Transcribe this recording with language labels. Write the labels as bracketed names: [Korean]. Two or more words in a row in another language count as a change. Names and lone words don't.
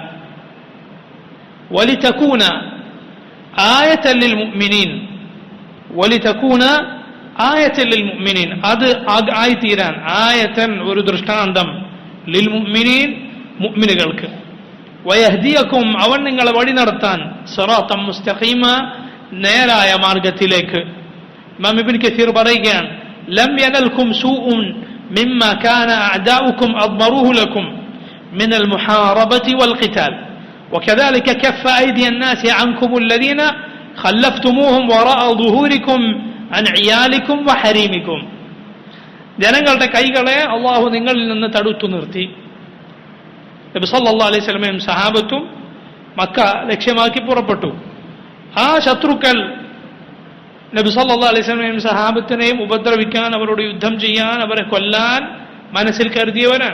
[Arabic] ولتكون آية للمؤمنين, ولتكون آية للمؤمنين, [Malayalam] അത് ആയിത്തീരാൻ, ആയതൻ ഒരു ദൃഷ്ടാന്തം, [Arabic] للمؤمنين [Malayalam] മുഅ്മിനുകൾക്ക്, വയഹ്ദിയകും അവൻ നിങ്ങളെ വഴി നടത്താൻ, [Arabic] صراطا مستقيما [Malayalam] നേരായ മാർഗത്തിലേക്ക്. [Arabic] ഇമാം ഇബ്നു കസീർ പറയുകയാണ് لم ينلكم سوء مما كان أعداؤكم أضمروه لكم من المحاربة والقتال وكذلك كف أيدي الناس عنكم الذين خلفتموهم وراء ظهوركم عن عيالكم وحريمكم. [Malayalam] ജനങ്ങളുടെ കൈകളെ അള്ളാഹു നിങ്ങളിൽ നിന്ന് തടുത്തു നിർത്തി. നബി [Arabic] صلى الله عليه وسلم [Malayalam] സഹാബത്തും മക്ക ലക്ഷ്യമാക്കി പുറപ്പെട്ടു. ആ ശത്രുക്കൾ നബി [Arabic] صلى الله عليه وسلم [Malayalam] സഹാബത്തിനെയും ഉപദ്രവിക്കാൻ, അവരോട് യുദ്ധം ചെയ്യാൻ, അവരെ കൊല്ലാൻ മനസ്സിൽ കരുതിയവരാണ്.